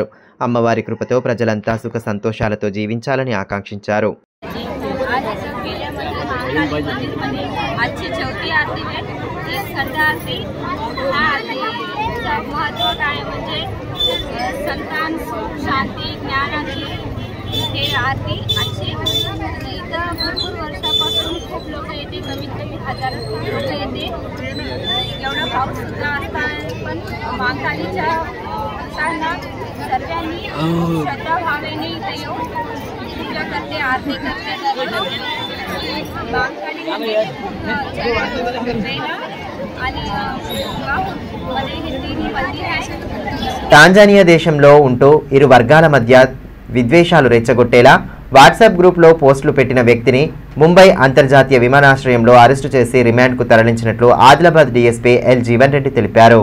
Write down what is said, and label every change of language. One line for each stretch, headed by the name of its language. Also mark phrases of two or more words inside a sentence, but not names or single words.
Telugu: అమ్మవారి కృపతో ప్రజలంతా సుఖ సంతోషాలతో జీవించాలని ఆకాంక్షించారు.
Marathi: महत्व काय म्हणजे संतान सुख शांती ज्ञानाची हे आरती आजची इथं भरपूर वर्षापासून खूप लोक येते, कमीत कमी 1000 लोक येते. एवढा पाऊस सुद्धा असता पण महाकालीच्या भक्तांना सर्वांनी श्रद्धाभावेने इथे येऊन पूजा करते, आरती करते. महाकालीमध्ये
Telugu: టాంజానియా దేశంలో ఉంటూ ఇరు వర్గాల మధ్య విద్వేషాలు రెచ్చగొట్టేలా వాట్సాప్ గ్రూప్లో పోస్టులు పెట్టిన వ్యక్తిని ముంబై అంతర్జాతీయ విమానాశ్రయంలో అరెస్టు చేసి రిమాండ్కు తరలించినట్లు ఆదిలాబాద్ డీఎస్పీ ఎల్ జీవన్ రెడ్డి తెలిపారు.